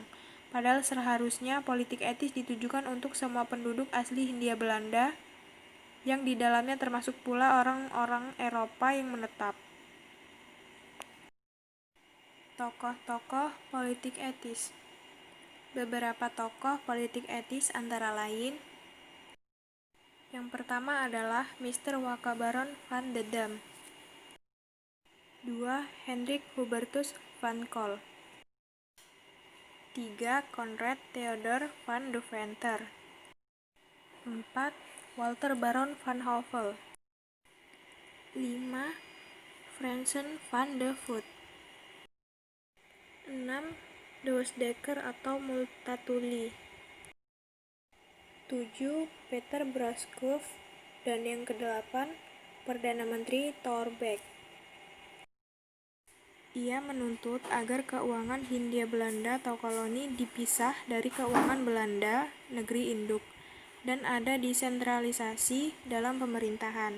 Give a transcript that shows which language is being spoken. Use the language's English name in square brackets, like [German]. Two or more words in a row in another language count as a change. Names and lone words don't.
[Indonesian] Padahal seharusnya politik etis ditujukan untuk semua penduduk asli Hindia Belanda yang di dalamnya termasuk pula orang-orang Eropa yang menetap. Tokoh-tokoh politik etis. Beberapa tokoh politik etis antara lain: yang pertama adalah Mr. Wakabaron van de Dam. 2. Hendrik Hubertus van Kol. 3. Konrad Theodor van Deventer. 4. Walter Baron van Hove. 5. Fransen van de Voet. 6. Dawes Dekker atau Multatuli. 7. Peter Braskov. Dan yang ke-8, Perdana Menteri Thorbecke. Ia menuntut agar keuangan Hindia Belanda atau koloni dipisah dari keuangan Belanda, negeri induk, dan ada desentralisasi dalam pemerintahan.